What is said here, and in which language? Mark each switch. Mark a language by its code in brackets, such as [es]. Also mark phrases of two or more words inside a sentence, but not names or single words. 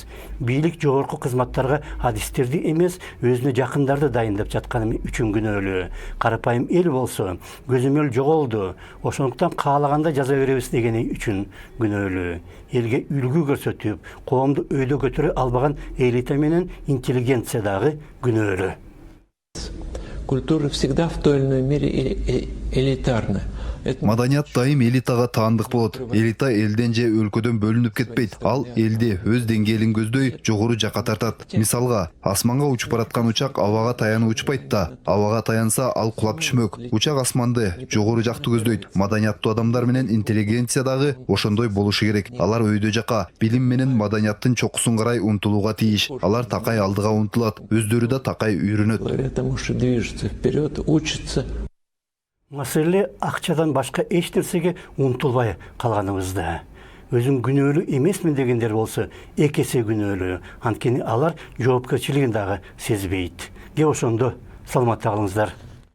[ky] Бийлик жогорку кызматтарга адистерди эмес, өзүнө жакындарды дайындап жатканы үчүн күнөөлүү. Карапайым эл болсо, көзөмөл жоголду, ошондуктан каалаганда жаза беребиз дегени үчүн күнөөлүү. Элге үлгү көрсөтүп, коомду өйдө көтөрө албаган элита менен интеллигенция дагы күнөөлүү. [ru] Культура всегда в той или иной мере элитарна. [ky] Маданият дайым элитага таандык болот. Элита элден же өлкөдөн бөлүнүп кетпейт. Ал элди өз деңгээлин көздөй жогору жакка тартат. Мисалга, асманга учуп бараткан учак абага таянып учпайт да. Абага таянса, ал кулап түшмөк. Учак асманды жогору жакты көздөйт. Маданияттуу адамдар менен интеллигенция дагы ошондой болушу керек. Алар өйдө жака, билим менен маданияттын чокусун карай умтулууга тийиш. Алар такай алдыга умтулат, өздөрү да такай үйрөнөт. [ru] Потому что движется вперед, учится. [ky] Маселе акчадан башка эч нерсеге умтулбай калганыбызда. Өзүн күнөөлүү эмесмин дегендер болсо, эки эсе күнөөлүү. Анткени алар жоопкерчилигин дагы сезбейт. Ошондо саламатта калыңыздар.